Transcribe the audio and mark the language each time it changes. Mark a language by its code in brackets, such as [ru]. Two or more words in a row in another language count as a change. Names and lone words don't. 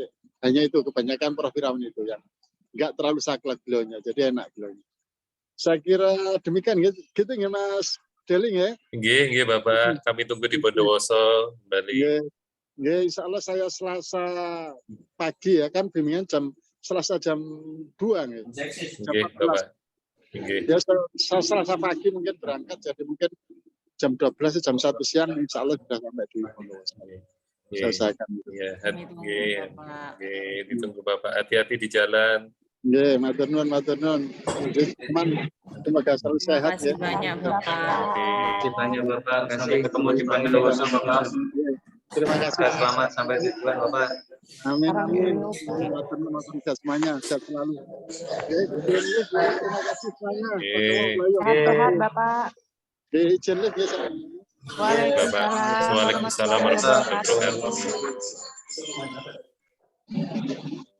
[id] Hanya itu kebanyakan Prof Wirawan itu yang nggak terlalu saklek beliaunya, jadi enak beliaunya. Saya kira demikian gitu ya Mas Deli ya. Nggih Bapak, kami tunggu di Bondowoso kembali. Nggih, [ar] insya Allah [id] saya Selasa pagi ya kan bimbingan Selasa jam 2 nggih. Nggih, Bapak. Nggih. Ya Selasa pagi mungkin berangkat, jadi mungkin jam 12 jam 1 siang [ar] insya Allah [id] sudah sampai di Bondowoso. Selesaikan. Iya, ditunggu Bapak. Hati-hati di jalan. [jv] Nggih, matur nuwun. [id] Semoga selalu sehat ya. Terima kasih banyak Bapak. Terima kasih banyak Bapak. Kasih ketemu di Bondowoso Bapak. Terima kasih. Selamat sampai tujuan Bapak. Amin. [jv] Matur nuwun [id] semuanya, sehat selalu. Terima kasih semuanya. Sehat Bapak. Izin lift ya. [ar] Waalaikumsalam warahmatullahi wabarakatuh.